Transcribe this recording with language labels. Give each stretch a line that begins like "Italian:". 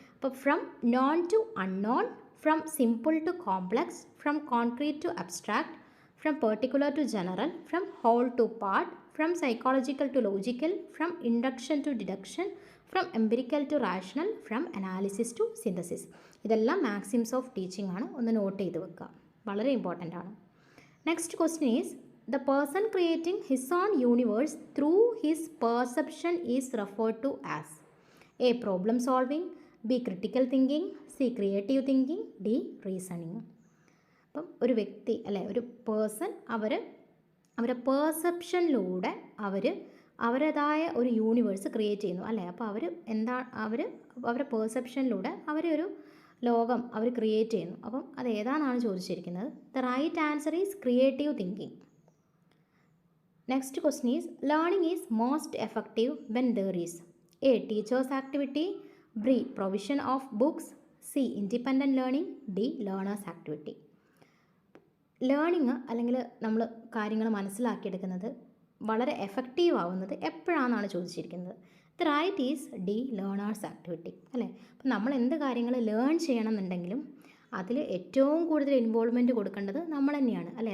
English: അപ്പോൾ from known to unknown, from simple to complex, from concrete to abstract, from particular to general, from whole to part, from psychological to logical, from induction to deduction, from empirical to rational, from analysis to synthesis.
Malayalam: ഇതെല്ലാം maxims of teaching ആണ്. ഒന്ന് not ചെയ്ത് വെക്കുക, വളരെ important ആണ്.
English: Next question is, the person creating his own universe through his perception is referred to as A problem solving, B critical thinking, C creative thinking, D reasoning.
Malayalam: അപ്പം ഒരു വ്യക്തി അല്ലെ, ഒരു പേഴ്സൺ അവരെ പെർസെപ്ഷനിലൂടെ അവരുടേതായ ഒരു യൂണിവേഴ്സ് ക്രിയേറ്റ് ചെയ്യുന്നു അല്ലേ. അപ്പോൾ അവരുടെ പെർസെപ്ഷനിലൂടെ ഒരു ലോകം അവർ ക്രിയേറ്റ് ചെയ്യുന്നു. അപ്പം അത് ഏതാണെന്നാണ് ചോദിച്ചിരിക്കുന്നത്.
English: The right answer is creative thinking. Next question is, learning is most effective when there is A teacher's activity, B provision of books, C independent learning, D learners activity.
Malayalam: Learning അല്ലെങ്കിൽ നമ്മൾ കാര്യങ്ങൾ മനസ്സിലാക്കിയെടുക്കുന്നത് വളരെ effective ആവുന്നത് എപ്പോഴാണെന്നാണ് ചോദിച്ചിരിക്കുന്നത്.
English: the right is D learners activity
Malayalam: അല്ലേ. അപ്പം നമ്മൾ എന്ത് കാര്യങ്ങൾ ലേൺ ചെയ്യണമെന്നുണ്ടെങ്കിലും അതിൽ ഏറ്റവും കൂടുതൽ ഇൻവോൾവ്മെൻറ്റ് കൊടുക്കേണ്ടത് നമ്മൾ തന്നെയാണ് അല്ലേ.